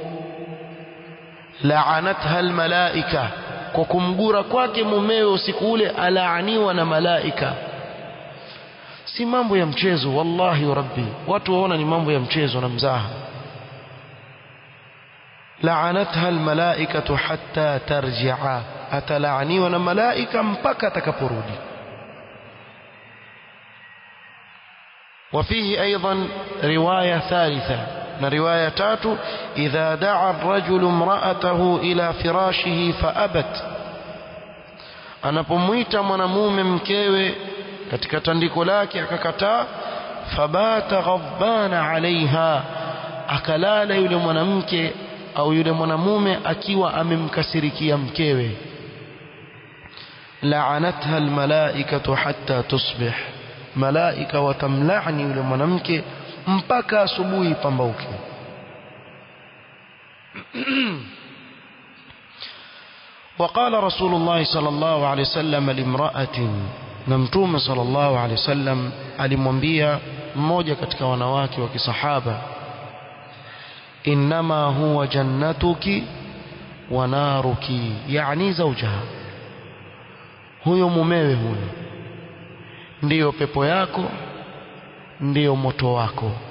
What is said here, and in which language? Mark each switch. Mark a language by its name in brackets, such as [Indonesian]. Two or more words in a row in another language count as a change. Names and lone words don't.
[Arabic] لعنتها الملائكة, [Swahili] kwa kumgura kwake mumewe usiku ule alaaniwa na malaika. Si mambo ya mchezo, [Arabic] والله وربي. [Swahili] Watu waona ni mambo ya mchezo na mzaha. [Arabic] لعنتها الملائكة حتى ترجع, [Swahili] atalaaniwa na malaika mpaka atakaporudi. [Arabic] وفيه أيضا رواية ثالثة، رواية تاتو: إذا دعا الرجل امرأته إلى فراشه فأبت، [Swahili] anapomwita mwanamume mkewe katika tandiko lake akakataa, [Arabic] فبات غضبان عليها, [Swahili] akalala yule mwanamke au yule mwanamume akiwa amemkasirikia mkewe. [Arabic] لعنتها الملائكة حتى تصبح, [Swahili] malaika watamlaani yule mwanamke mpaka asubuhi pambauke. [Arabic] وقال رسول الله صلى الله عليه وسلم لامرأة، نمتوم صلى الله عليه وسلم [Swahili] alimwambia mmoja katika wanawake wa kisahaba, [Arabic] إنما هو جنتك ونارك, يعني زوجها, [Swahili] huyo mumewe huyo ndiyo pepo yako, ndiyo moto wako.